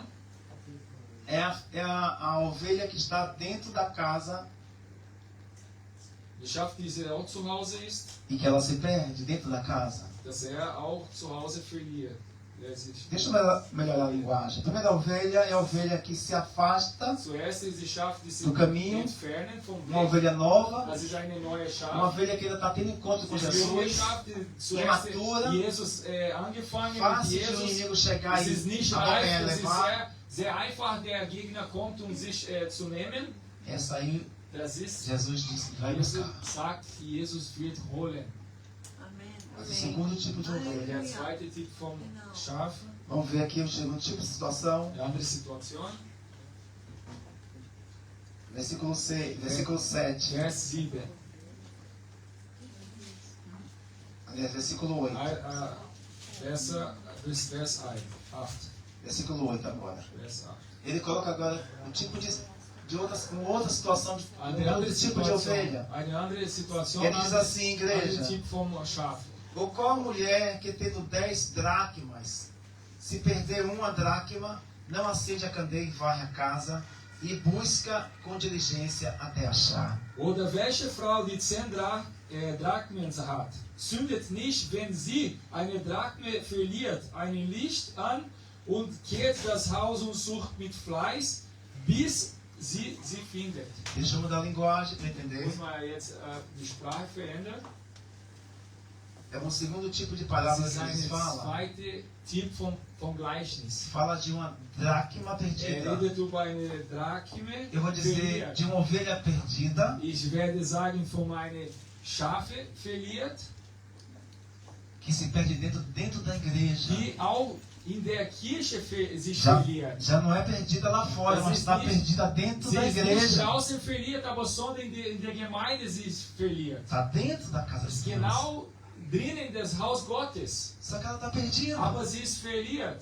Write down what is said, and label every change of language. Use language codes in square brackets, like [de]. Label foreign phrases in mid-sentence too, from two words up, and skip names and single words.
[pt] É a ovelha que está dentro da casa [de] die Schaf, die auch zu Hause ist, [pt] e que ela se perde dentro da casa. [de] dass auch zu Hause verliert. [pt] Deixa eu melhorar a linguagem. A primeira ovelha é a ovelha que se afasta, [de] Zuerst ist die Schaf, die sich [pt] do caminho, [de] entfernen vom [pt] uma [de] Weg. [pt] ovelha nova, [de] Das ist eine neue [pt] uma [de] Schaf. [pt] ovelha que ainda está tendo encontro com [de] Das ist eine [pt] Jesus, [de] Schaf, die zuerst [pt] imatura, [de] Jesus angefangen mit [pt] fácil de um [de] Jesus. [pt] inimigo chegar [de] Es ist [pt] e [de] nicht [pt] a boca [de] leicht, es ist [pt] levar. [de] sehr einfach, der Gegner kommt, um sich zu nehmen. [pt] Essa aí, [de] Das ist, [pt] Jesus disse que vai [de] Jesus [pt] buscar. [de] sagt, Jesus wird holen. [pt] Amen. Mas o segundo tipo de ovelha. [de] Der zweite Typ vom Schaf, [pt] Vamos ver aqui o segundo tipo de situação. [de] die andere Situation, [pt] Versículo 7. [de] Vers 7. [pt] Aliás, versículo 8. [de] Vers 8. [pt] Versículo 8 agora. [de] Vers 8. [pt] Ele coloca agora um tipo de uma outra situação, [de] Eine [pt] um [de] andere [pt] outro tipo de [de] Situation, [pt] ovelha. [de] eine andere Situation, [pt] Ele diz assim, [de] andere [pt] igreja: [de] Typ vom Schaf. [pt] Ou qual mulher que tendo 10 dracmas, se perder uma dracma, não acende a candeia e varre a casa e busca com diligência até achar? [de] Oder welche Frau, die 10 Drachmen hat, zündet nicht, wenn sie eine Drachme verliert, ein Licht an und kehrt das Haus und sucht mit Fleiß, bis sie findet. [pt] Deixa eu mudar a linguagem para entender. [de] Muss man jetzt die Sprache verändern? [pt] É um segundo tipo de [de] Das [pt] palavra [de] ist [pt] que [de] ein [pt] eles falam. [de] zweiter Typ vom Gleichnis. [pt] Fala de uma dracma perdida. [de] Redet über eine Drachme [pt] Eu vou dizer [de] verliert. [pt] de uma ovelha perdida [de] Ich werde sagen von einer Schafe verliert, [pt] que se perde dentro da igreja. [de] die auch in der Kirche sich [pt] Já, [de] verliert. [pt] já não é perdida lá fora, [de] Das [pt] mas [de] ist [pt] está [de] nicht- [pt] perdida dentro [de] Sie [pt] da [de] ist nicht [pt] igreja. [de] draußen verliert, aber sondern in der Gemeinde sie ist verliert. [pt] Está dentro da casa de Deus. [de] Genau drinnen des Haus Gottes. [pt] Só que ela está perdida. [de] Aber sie ist verliert.